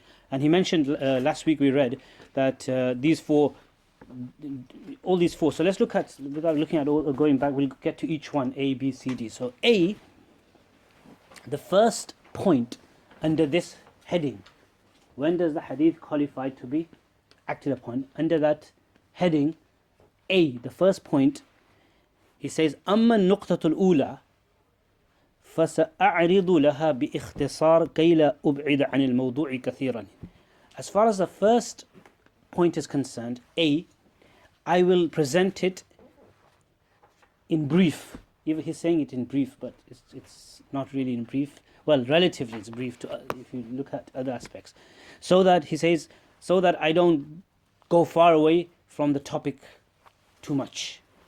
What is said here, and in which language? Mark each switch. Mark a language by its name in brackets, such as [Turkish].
[English] And he mentioned last week we read that all these four. So let's look at, without looking at all, going back, we'll get to each one, A, B, C, D. So A, the first point under this heading, when does the hadith qualify to be acted upon? Under that heading, A, the first point, he says, [Arabic] أما النقطة الأولى فسأعرض لها باختصار كي لا أبعد عن الموضوع كثيرا. [English] As far as the first point is concerned, A, I will present it in brief. Even he's saying it in brief, but it's not really in brief. Well, relatively it's brief to if you look at other aspects. So that he says, so that I don't go far away from the topic too much.